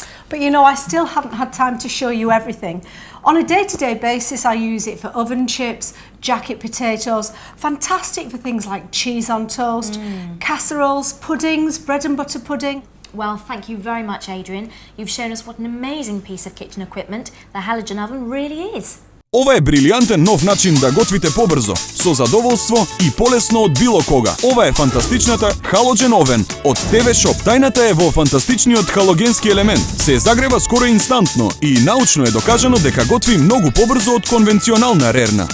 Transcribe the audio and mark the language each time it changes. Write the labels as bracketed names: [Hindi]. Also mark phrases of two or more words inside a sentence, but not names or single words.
[English] But I still haven't had time to show you everything. On a day-to-day basis, I use it for oven chips, jacket potatoes, fantastic for things like cheese on toast, casseroles, puddings, bread and butter pudding. Well, thank you very much, Adrian. You've shown us what an amazing piece of kitchen equipment the halogen oven really is. [Macedonian] Ова е брилијантен нов начин да готвите побрзо, со задоволство и полесно од било кога. Ова е фантастичната [English] HALOGEN oven [Macedonian] од ТВ Shop. Тајната е во фантастичниот халогенски елемент. Се загрева скоро инстантно и научно е докажано дека готви многу побрзо од конвенционална Рерна.